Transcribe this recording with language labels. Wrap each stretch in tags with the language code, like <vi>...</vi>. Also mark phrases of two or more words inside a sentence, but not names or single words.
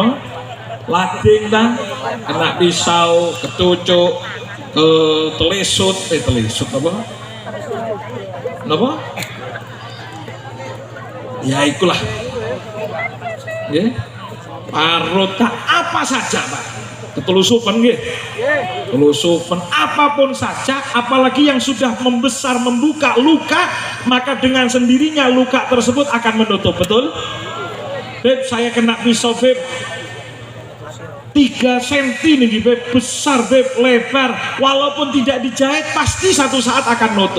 <id>Lading lah, kena pisau, ketucuk, telesut apa? Apa? Ya itulah. Ya. Parota apa saja, Pak, ketelusupan nggih, telusupan apapun saja, apalagi yang sudah membesar, membuka luka, maka dengan sendirinya luka tersebut akan menutup. Betul? Beb, saya kena pisau, Beb, 3 cm nih, Beb, besar, Beb, lebar, walaupun tidak dijahit pasti satu saat akan nutup.</id>